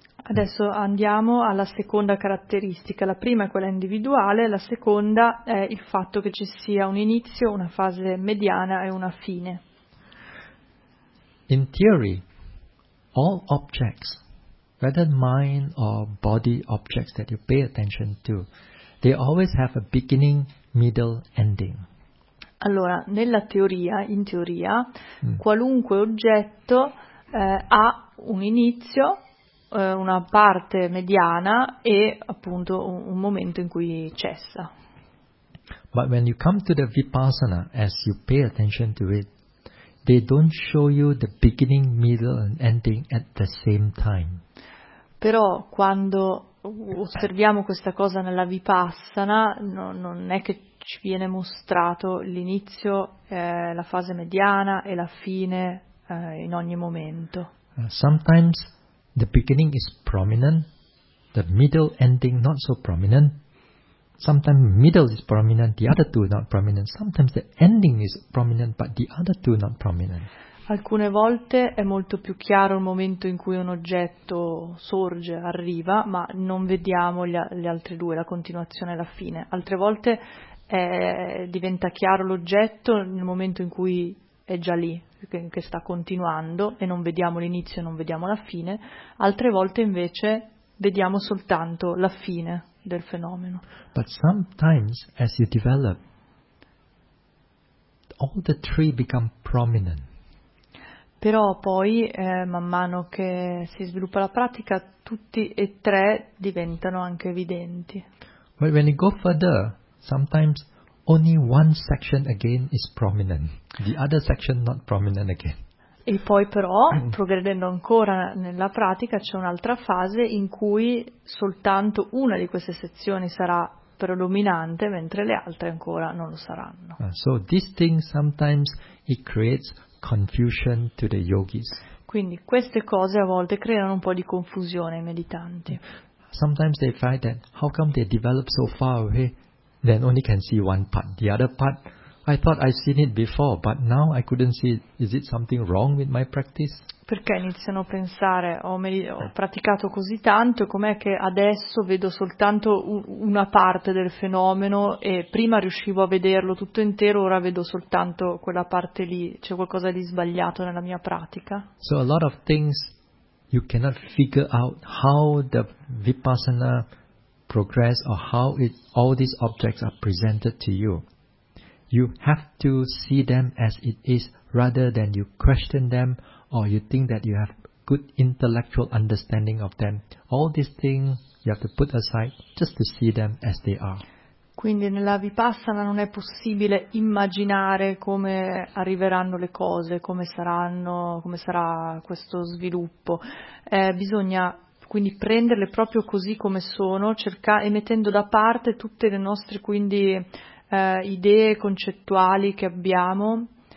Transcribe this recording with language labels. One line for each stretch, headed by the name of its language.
Italian: Adesso andiamo alla seconda caratteristica. La prima è quella individuale, la seconda è il fatto che ci sia un inizio, una fase mediana e una fine.
English: In theory, all objects, whether mind or body objects that you pay attention to, they always have a beginning, middle, ending.
Italian: Allora, nella teoria, in teoria, qualunque oggetto ha un inizio, una parte mediana e appunto un momento in cui cessa.
English: But when you come to the Vipassana, as you pay attention to it, they don't show you the beginning, middle and ending at the same time.
Italian: Però quando osserviamo questa cosa nella Vipassana, non è che ci viene mostrato l'inizio, la fase mediana e la fine in ogni momento.
English: Sometimes the beginning is prominent, the middle ending not so prominent. Sometimes middle is prominent, the other two not prominent. Sometimes the ending is prominent, but the other two not prominent.
Italian: Alcune volte è molto più chiaro il momento in cui un oggetto sorge, arriva, ma non vediamo le altre due, la continuazione e la fine. Altre volte diventa chiaro l'oggetto nel momento in cui è già lì, che sta continuando, e non vediamo l'inizio e non vediamo la fine. Altre volte invece vediamo soltanto la fine del fenomeno.
English: But sometimes as you develop, all the three become prominent.
Italian: Però poi, man mano che si sviluppa la pratica, tutti e tre diventano anche evidenti.
English: But when you go further, sometimes only one section again is prominent, the other section not prominent again.
Italian: E poi però, progredendo ancora nella pratica, c'è un'altra fase in cui soltanto una di queste sezioni sarà predominante, mentre le altre ancora non lo saranno.
English: So this thing sometimes it creates confusion to the yogis.
Italian: Quindi queste cose a volte creano un po' di confusione ai meditanti.
English: Sometimes they find that how come they develop so far away, then only can see one part. The other part, I thought I'd seen it before, but now I couldn't see it. Is it something wrong with my practice?
Italian: Perché iniziano a pensare, ho praticato così tanto, com'è che adesso vedo soltanto una parte del fenomeno e prima riuscivo a vederlo tutto intero, ora vedo soltanto quella parte lì, c'è qualcosa di sbagliato nella mia pratica?
English: So a lot of things you cannot figure out how the Vipassana progress or how it, all these objects are presented to you. You have to see them as it is rather than you question them. Or you think that you have good intellectual understanding of them. All these things you have to put aside just to see them as they are.
Italian: Quindi nella Vipassana non è possibile immaginare come arriveranno le cose, come saranno, come sarà questo sviluppo. Bisogna quindi prenderle proprio così come sono, e mettendo da parte tutte le nostre quindi idee concettuali che abbiamo.